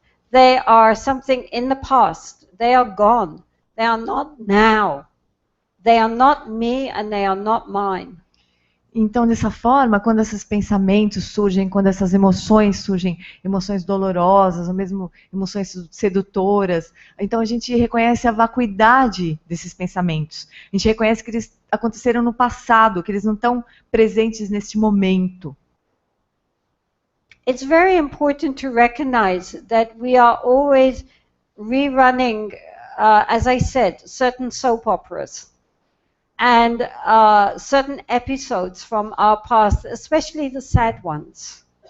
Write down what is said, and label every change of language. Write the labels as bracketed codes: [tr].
[en] They are something in the past. They are gone. They are not now. They are not me and they are not mine. [pt] Então, dessa forma, quando esses pensamentos surgem, quando essas emoções surgem, emoções dolorosas, ou mesmo emoções sedutoras, então a gente reconhece a vacuidade desses pensamentos. A gente reconhece que eles aconteceram no passado, que eles não estão presentes neste momento. [en] It's very important to recognize that we are always rerunning, as I said, certain soap operas. And certain episodes from our past, especially the sad ones.